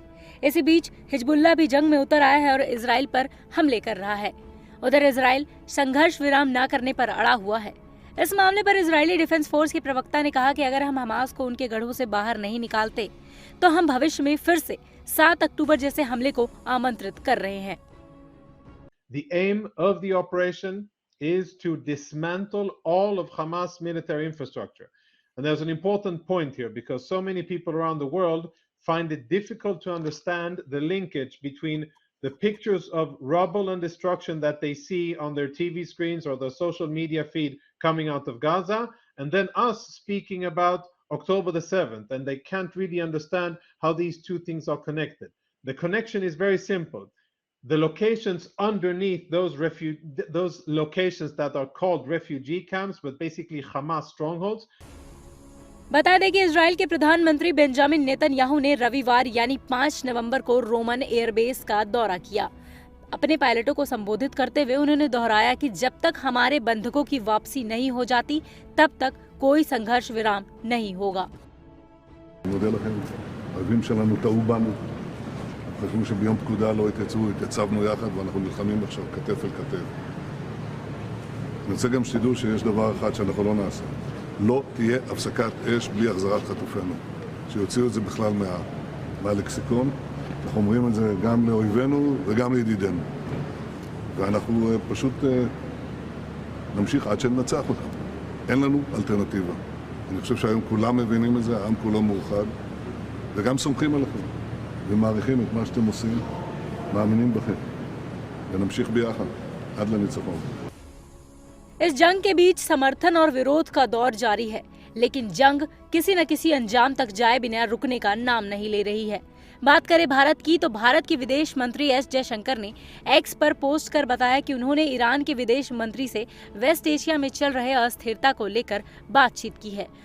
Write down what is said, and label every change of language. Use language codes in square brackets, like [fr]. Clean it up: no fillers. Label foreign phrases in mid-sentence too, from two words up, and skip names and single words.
[hi] इसी बीच हिजबुल्लाह भी जंग में उतर आया है और इजराइल पर हमले कर रहा है। उधर इजराइल संघर्ष विराम न करने पर अड़ा हुआ है। इस मामले पर इजरायली डिफेंस फोर्स के प्रवक्ता ने कहा कि अगर हम हमास को उनके गढ़ों से बाहर नहीं निकालते तो हम भविष्य में फिर से 7 अक्टूबर जैसे हमले को आमंत्रित कर रहे हैं। [en] The aim of the operation is to dismantle all of Hamas military infrastructure. And there's an important point here because so many people around the world find it difficult to understand the linkage between the pictures of rubble and destruction that they see on their TV screens or their social media feed coming out of Gaza, and then us speaking about October the 7th, and they can't really understand how these two things are connected. The connection is very simple. The locations underneath those locations that are called refugee camps, but basically Hamas strongholds. [hi] बता दें कि इजराइल के प्रधानमंत्री बेंजामिन नेतन्याहू ने रविवार यानी 5 नवंबर को रोमन एयरबेस का दौरा किया। अपने पायलटों को संबोधित करते हुए उन्होंने दोहराया कि जब तक हमारे बंधकों की वापसी नहीं हो जाती तब तक कोई संघर्ष विराम नहीं होगा। [he] חשבו שביום פקודה לא התייצבנו יחד ואנחנו נלחמים עכשיו כתף אל כתף. אני רוצה גם שתדעו שיש דבר אחד שאנחנו לא נעשה. לא תהיה הפסקת אש בלי החזרת חטופינו. שיוציאו את זה בכלל מהלקסיקון. אנחנו אומרים את זה גם לאויבינו וגם לידידינו. ואנחנו פשוט נמשיך עד שננצח אותם. אין לנו אלטרנטיבה. אני חושב שהיום כולם מבינים את זה, העם כולו מאוחד, וגם סומכים עליכם. ומעריכים את מה שאתם עושים, מאמינים בכם, ונמשיך ביחד עד לניצחון। [hi] इस जंग के बीच समर्थन और विरोध का दौर जारी है, लेकिन जंग किसी न किसी अंजाम तक जाए बिना रुकने का नाम नहीं ले रही है। बात करें भारत की तो भारत के विदेश मंत्री एस जयशंकर ने एक्स पर पोस्ट कर बताया कि उन्होंने ईरान के विदेश मंत्री से वेस्ट एशिया में चल रहे अस्थिरता को लेकर बातचीत की है।